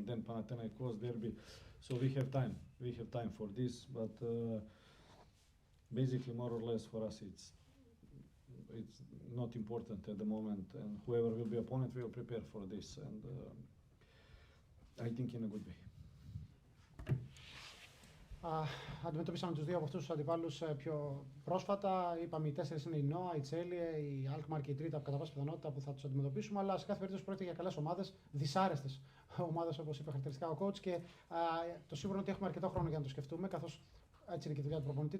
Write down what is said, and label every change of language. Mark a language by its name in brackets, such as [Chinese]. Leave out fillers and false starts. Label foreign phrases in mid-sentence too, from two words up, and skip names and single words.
[English] Then Panathinaikos derby. So we have time. We have time for this, but basically, more or less, for us, it's not important at the moment. And whoever will be opponent will prepare for this, and I think in a good way. [Greek] Αντιμετωπίσαμε τους δύο από αυτούς τους αντιπάλους πιο πρόσφατα. Είπαμε οι 4 είναι η Νόα, η Τσέλιε, η Alkmaar και η Τρίτα, κατά πάσα πιθανότητα που θα τους αντιμετωπίσουμε. Αλλά σε κάθε περίπτωση πρόκειται για καλές ομάδες, δυσάρεστες ομάδες όπως είπε χαρακτηριστικά ο coach. Και το σίγουρο είναι ότι έχουμε αρκετό χρόνο για να το σκεφτούμε, καθώς έτσι είναι και η δουλειά του προπονητή.